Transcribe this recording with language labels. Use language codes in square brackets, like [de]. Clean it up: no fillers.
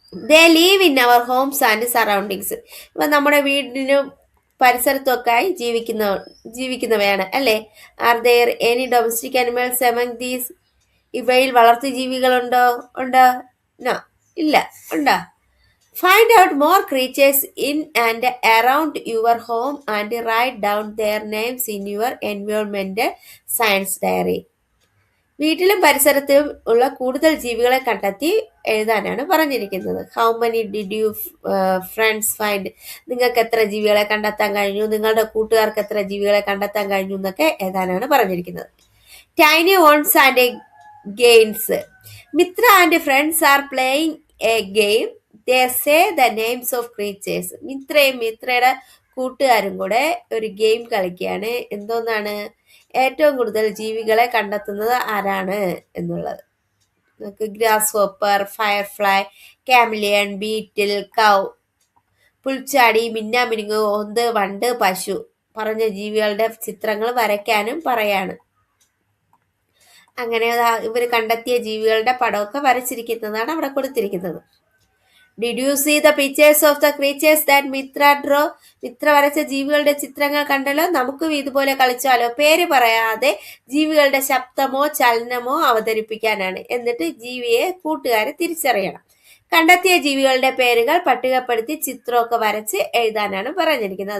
[en] They live in our homes and surroundings. [ml] ഇപ്പൊ നമ്മുടെ വീടിനും പരിസരത്തൊക്കെ ആയി ജീവിക്കുന്നവയാണ് അല്ലേ? [en] Are there any domestic animals among these? [ml] ഇവയിൽ വളർത്തു ജീവികളുണ്ടോ? ഉണ്ടോ? നോ, ഇല്ല. ഉണ്ടോ? [en] Find out more creatures in and around your home and write down their names in your environmental science diary. [ml] വീട്ടിലും പരിസരത്തും ഉള്ള കൂടുതൽ ജീവികളെ കണ്ടെത്തി എഴുതാനാണ് പറഞ്ഞിരിക്കുന്നത്. [en] How many did you friends find? [ml] നിങ്ങൾക്ക് എത്ര ജീവികളെ കണ്ടെത്താൻ കഴിഞ്ഞു? നിങ്ങളുടെ കൂട്ടുകാർക്ക് എത്ര ജീവികളെ കണ്ടെത്താൻ കഴിഞ്ഞു എന്നൊക്കെ എഴുതാനാണ് പറഞ്ഞിരിക്കുന്നത്. [en] Tiny worms and games. Mithra and friends are playing a game. They say the names of creatures. [ml] മിത്രയും മിത്രയുടെ കൂട്ടുകാരും കൂടെ ഒരു ഗെയിം കളിക്കുകയാണ്. എന്തോന്നാണ്? ഏറ്റവും കൂടുതൽ ജീവികളെ കണ്ടെത്തുന്നത് ആരാണ് എന്നുള്ളത്. നമുക്ക് ഗ്രാസ് ഹോപ്പർ, ഫയർഫ്ലൈ, കാമിലിയൻ, ബീറ്റിൽ, കൗ, പുൽച്ചാടി, മിന്നാമിനുങ്ങ്, ഓന്ത്, വണ്ട്, പശു പറഞ്ഞ ജീവികളുടെ ചിത്രങ്ങൾ വരയ്ക്കാനും പറയാണ്. അങ്ങനെ ഇവർ കണ്ടെത്തിയ ജീവികളുടെ പടമൊക്കെ വരച്ചിരിക്കുന്നതാണ് അവിടെ കൊടുത്തിരിക്കുന്നത്. [en] Did you see the pictures of the creatures that Mitra drew? [ml] Mitra വരച്ച ജീവികളുടെ ചിത്രങ്ങൾ കണ്ടല്ലോ. നമുക്കും ഇതുപോലെ കളിച്ചാലോ? പേര് പറയാതെ ജീവികളുടെ ശബ്ദമോ ചലനമോ അവതരിപ്പിക്കാനാണ്. എന്നിട്ട് ജീവിയെ കൂട്ടുകാരെ തിരിച്ചറിയണം. കണ്ടെത്തിയ ജീവികളുടെ പേരുകൾ പട്ടികപ്പെടുത്തി ചിത്രമൊക്കെ വരച്ച് എഴുതാനാണ് പറഞ്ഞിരിക്കുന്നത്.